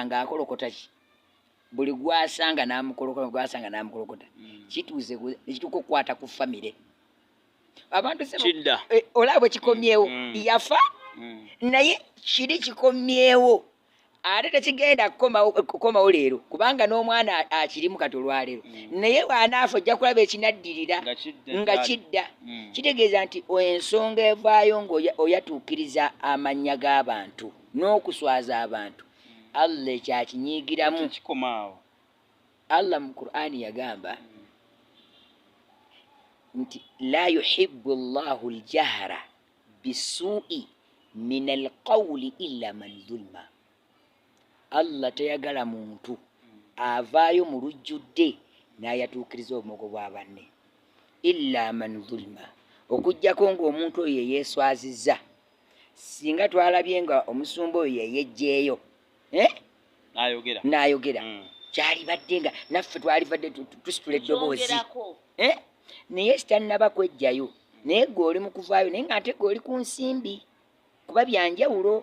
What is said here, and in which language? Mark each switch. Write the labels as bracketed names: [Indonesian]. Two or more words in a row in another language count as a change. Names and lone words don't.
[Ganda] ng'akolokota ki buli gwasanga n'amukolokota kituuze ekituuka okukwata ku famire abantu olaba bwe kikomyewo yafa naye kiri kikomyewo ate tekigenda kukomawo leero kubanga n'omwana akirimu kati olwaleero naye bw'anaafa ojja kulaba ekinaddirira nga kidda. Kitegeeza nti ensonga evaayo ng'oyatuukiriza amannya g'abantu n'okuswaza abantu Allah ekyakinyiigiramu. Allah mu Qur'ani yagamba nti [Arabic] لا يحب الله الجهر بالسوء من القول إلا من ظلم. [Ganda] Allah tayagala muntu avaayo mu lujjudde n'ayatuukiriza obumogo bwa banne [Arabic] إلا من ظلم [Ganda] okuggyako ng'omuntu oyo yeeswazizza. Singa twalabye nga omusumba oyo yeyejjeeyo n'ayogera kyalibadde nga naffe twalibadde tusitula eddoboozi naye kitannaba kwejjayo naye gw'oli mu kuvaayo naye ng'ate gw'oli ku nsimbi kuba byanjawulo.